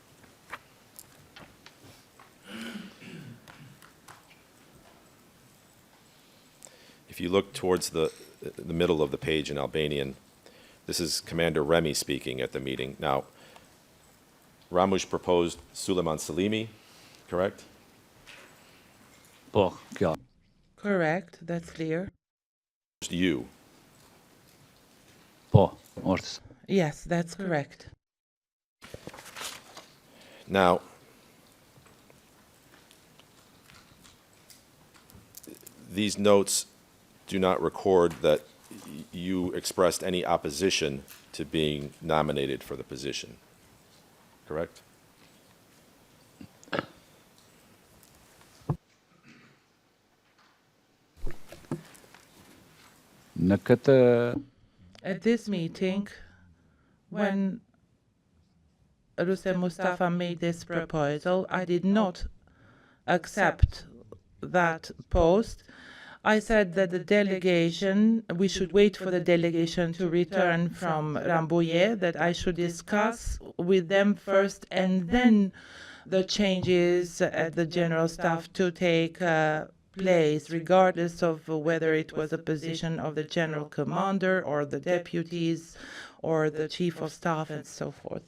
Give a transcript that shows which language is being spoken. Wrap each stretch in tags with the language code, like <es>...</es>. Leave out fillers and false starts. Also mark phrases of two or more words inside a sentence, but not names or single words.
<en>If you look towards the middle of the page in Albanian, this is Commander Remy speaking at the meeting. Now, Ramush proposed Suleiman Salimi, correct?</en> <sq>Po, kjo.</sq> <en>Correct, that's clear. You.</en> <sq>Po, është.</sq> <en>Yes, that's correct. Now, these notes do not record that you expressed any opposition to being nominated for the position, correct?</en> <sq>Në këtë</sq> <en>At this meeting, when Rustem Mustafa made this proposal, I did not accept that post. I said that the delegation, we should wait for the delegation to return from Rambouillet, that I should discuss with them first, and then the changes at the general staff to take place, regardless of whether it was a position of the general commander or the deputies or the chief of staff and so forth.</en>